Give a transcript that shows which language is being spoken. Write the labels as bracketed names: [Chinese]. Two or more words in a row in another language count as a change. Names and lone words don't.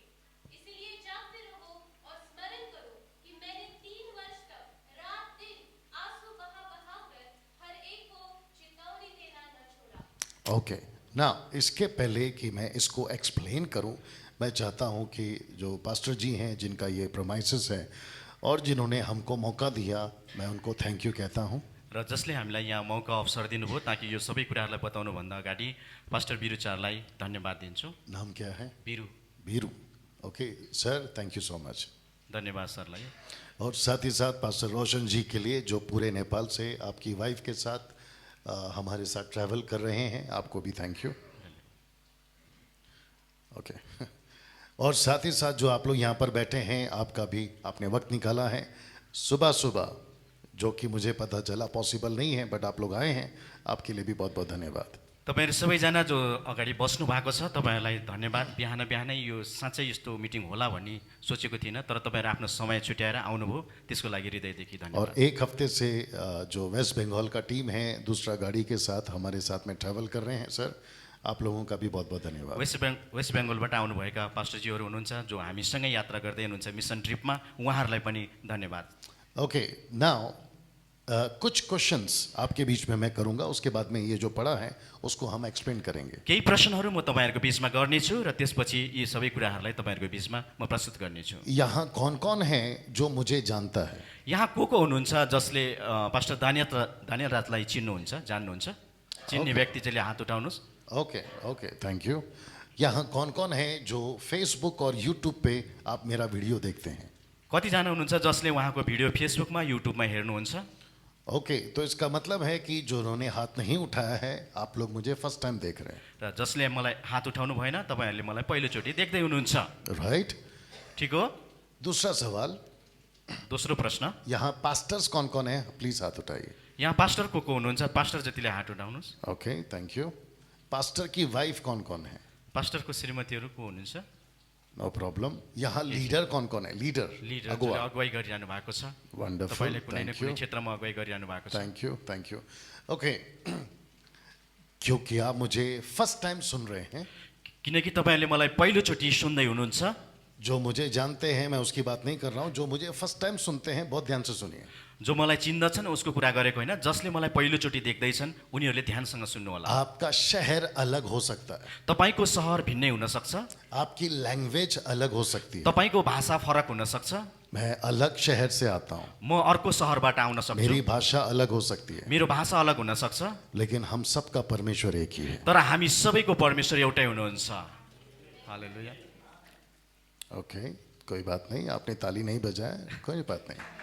[Hindi] इसलिए जागते रहो और स्मरण करो कि मैंने 3 वर्ष तक रात दिन आंसू बहाकर हर एक को चेतावनी देना न छोड़ा। ओके ना, इसके पहले कि मैं इसको एक्सप्लेन करूं, मैं चाहता हूं कि जो पास्टर जी हैं, जिनका ये प्रोमाइसेस है और जिन्होंने हमको मौका दिया, मैं उनको [English] thank you [Hindi] कहता हूं। [Nepali] र जसले हामीलाई यहाँ मौका अवसर दिनुभयो ताकि यो सबै कुराहरूलाई बताउनुभन्दा अगाडि पास्टर बिरुचारलाई धन्यवाद दिन्छु। [Hindi] नाम क्या है? बिरु, [English] बीरू। okay sir, thank you so much. [Nepali] धन्यवाद सरलाई। [Hindi] और साथ ही साथ पास्टर रोशन जी के लिए, जो पूरे नेपाल से आपकी वाइफ के साथ हमारे साथ ट्रैवल कर रहे हैं, आपको भी [English] thank you. [Hindi] ओके और साथ ही साथ जो आप लोग यहाँ पर बैठे हैं, आपका भी आपने वक्त निकाला है सुबह सुबह, जो कि मुझे पता चला पॉसिबल नहीं है, बट आप लोग आए हैं, आपके लिए भी बहुत बहुत धन्यवाद। [Nepali] तपाईँहरू सबैजना जो अगाडि बस्नु भएको छ, तपाईँहरूलाई धन्यवाद। बिहान बिहानै यो साँच्चै यस्तो मिटिङ होला भन्ने सोचेको थिइनँ, तर तपाईँहरू आफ्नो समय छुट्याएर आउनुभयो, त्यसको लागि हृदयदेखि [Hindi] और [Nepali] धन्यवाद। [Hindi] एक हफ्ते से जो वेस्ट बंगाल का टीम है, दूसरा गाड़ी के साथ हमारे साथ में ट्रैवल कर रहे हैं सर, आप लोगों का भी बहुत बहुत धन्यवाद। [Nepali] वेस्ट बेङ्गलबाट आउनुभएका पास्टरजीहरू हुनुहुन्छ जो हामीसँगै यात्रा गर्दै हुनुहुन्छ मिसन ट्रिपमा, उहाँहरूलाई पनि धन्यवाद। [English] okay now [Hindi] कुछ क्वेश्चंस आपके बीच में मैं करूंगा, उसके बाद में ये जो पढ़ा है उसको हम एक्सप्लेन करेंगे। [Nepali] केही प्रश्नहरू म तपाईँहरूको बिचमा गर्नेछु र त्यसपछि यी सबै कुराहरूलाई तपाईँहरूको बिचमा म प्रस्तुत गर्नेछु। [Hindi] यहाँ कौन कौन है जो मुझे जानता है? [Nepali] यहाँ को हुनुहुन्छ जसले पास्टर दानियल राजलाई चिन्नुहुन्छ, जान्नुहुन्छ? चिन्ने व्यक्ति चाहिँ हात उठाउनुहोस्। [English] okay okay thank you. [Hindi] यहाँ कौन कौन है जो फेसबुक और यूट्यूब पे आप मेरा वीडियो देखते हैं? [Nepali] कतिजना हुनुहुन्छ जसले उहाँको भिडियो फेसबुकमा युट्युबमा हेर्नुहुन्छ? [Hindi] ओके तो इसका मतलब है कि जो उन्होंने हाथ नहीं उठाया है, आप लोग मुझे [English] first time [Hindi] देख रहे हैं, [Nepali] र जसले मलाई हात उठाउनु भएन, तपाईँहरूले मलाई पहिलोचोटि देख्दै हुनुहुन्छ, [Hindi] राइट? [Nepali] ठिक हो? [Hindi] दूसरा सवाल, [Nepali] दोस्रो प्रश्न, [Hindi] यहाँ पास्टर्स कौन कौन है? प्लीज हाथ उठाइए। [Nepali] यहाँ पास्टर को हुनुहुन्छ? पास्टर जतिले हात उठाउनुहोस्। [English] okay thank you. [Hindi] पास्टर की वाइफ कौन कौन है? [Nepali] पास्टरको श्रीमतीहरू को हुनुहुन्छ? [English] no problem. [Hindi] यहाँ लीडर कौन कौन है? लीडर [Nepali] लिडर अगुवा। जसले अगुवाई गरिरहनु भएको छ, वंडरफुल, तपाईँले कुनै न [English] थैंक [Nepali] कुनै [English] यू [Nepali] क्षेत्रमा अगुवाई गरिरहनु भएको छ। [English] thank you. [Hindi] ओके क्योंकि आप मुझे [English] first time [Hindi] सुन रहे हैं, [Nepali] किनकि तपाईँहरूले मलाई पहिलोचोटि सुन्दै हुनुहुन्छ। [Hindi] जो मुझे जानते हैं, मैं उसकी बात नहीं कर रहा हूँ, जो मुझे [English] first time [Hindi] सुनते हैं, बहुत ध्यान से सुनिए। [Nepali] जो मलाई चिन्दछन् उसको कुरा गरेको होइन, जसले मलाई पहिलोचोटि देख्दैछन् उनीहरूले ध्यानसँग सुन्नु होला। [Hindi] आपका शहर अलग हो सकता है, [Nepali] तपाईँको सहर भिन्नै हुन सक्छ, [Hindi] आपकी लैंग्वेज अलग हो सकती है, [Nepali] तपाईँको भाषा फरक हुन सक्छ, [Hindi] मैं अलग शहर से आता हूँ, [Nepali] म अर्को सहरबाट आउन सक्छु, [Hindi] मेरी भाषा अलग हो सकती है, [Nepali] मेरो भाषा अलग हुन सक्छ, [Hindi] लेकिन हम सबका परमेश्वर एक ही है। [Nepali] तर हामी सबैको परमेश्वर एउटै हुनुहुन्छ। हालेलुया। [Hindi] ओके, कोई बात नहीं, आपने ताली नहीं बजाया, कोई बात नहीं।